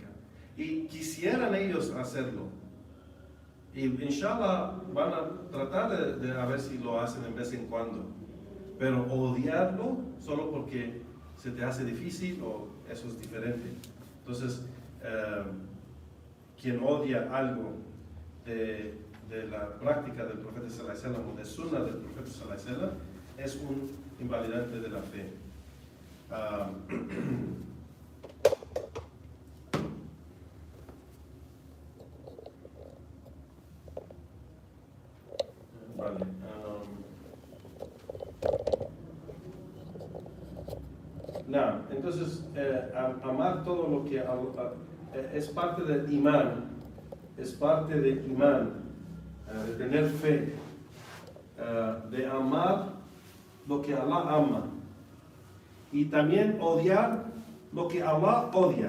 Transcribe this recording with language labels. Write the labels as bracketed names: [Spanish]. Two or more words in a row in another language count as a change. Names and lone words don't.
[Spanish] Y quisieran ellos hacerlo. Y inshallah van a tratar de a ver si lo hacen en vez en cuando. Pero odiarlo solo porque se te hace difícil, o eso es diferente. Entonces, quien odia algo de la práctica del profeta [Arabic] صلى الله عليه وسلم [Spanish] o de sunna del profeta [Arabic] صلى الله عليه وسلم [Spanish] es un invalidante de la fe. Vale. Entonces, amar todo lo que es parte del imán, es parte del imán, de tener fe, de amar lo que Allah ama y también odiar lo que Allah odia.